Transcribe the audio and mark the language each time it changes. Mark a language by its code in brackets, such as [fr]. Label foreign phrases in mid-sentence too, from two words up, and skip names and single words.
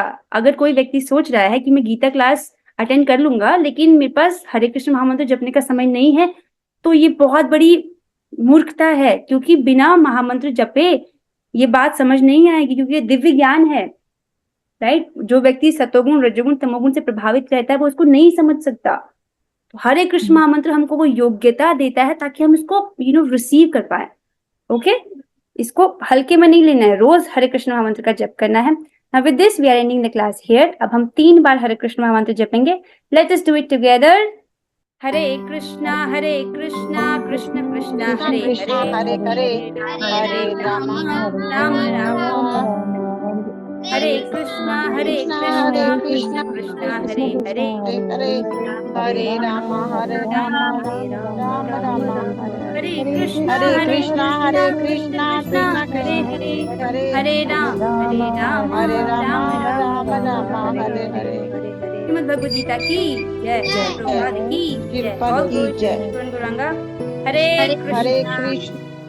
[hi] अगर कोई व्यक्ति सोच रहा है कि मैं गीता [en] class attend [hi] कर लूंगा लेकिन मेरे पास हरे कृष्ण महामंत्र जपने का समय नहीं है, तो ये बहुत बड़ी मूर्खता है, क्योंकि बिना महामंत्र जपे ये बात समझ नहीं आएगी, क्योंकि ये दिव्य ज्ञान है, राइट। जो व्यक्ति सतोगुण रजोगुण तमोगुण से प्रभावित रहता है वो उसको नहीं समझ सकता। तो हरे कृष्ण महामंत्र हमको वो योग्यता देता है ताकि हम इसको रिसीव कर पाए। ओके, इसको हल्के में नहीं लेना है, रोज हरे कृष्ण महामंत्र का जप करना है। [en] Now with this we are ending the class here. [hi] अब हम 3 बार हरे कृष्ण महामंत्र जपेंगे। [en] Let us do it together. [hi] हरे कृष्णा कृष्ण कृष्णा हरे हरे, हरे राम राम राम हरे कृष्णा कृष्ण कृष्णा हरे हरे, हरे राम हरे कृष्णा कृष्ण कृष्ण हरे हरे, हरे राम राम राम हरे हरे। श्रीमद् भगवद गीता की जय, प्रभुपाद की जय, की जय। गौरांगा। हरे हरे कृष्णा कृष्ण